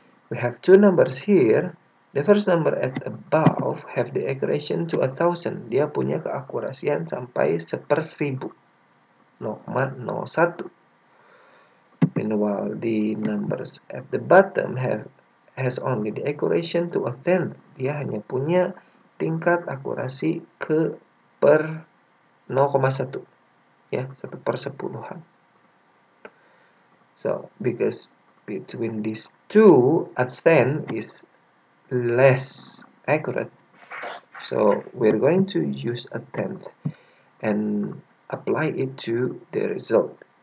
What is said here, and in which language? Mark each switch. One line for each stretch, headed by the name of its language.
English: We have two numbers here. The first number at above have the equation to 1000.
Indonesian: Dia punya keakurasian sampai 1/1000, 0,01.
English: Meanwhile, the numbers at the bottom has only the equation to 1/10.
Indonesian: Dia hanya punya tingkat akurasi ke per 0,1, ya, 1/10.
English: So, because between these two, 10 is less accurate, so we're going to use 1/10 and apply it to the result.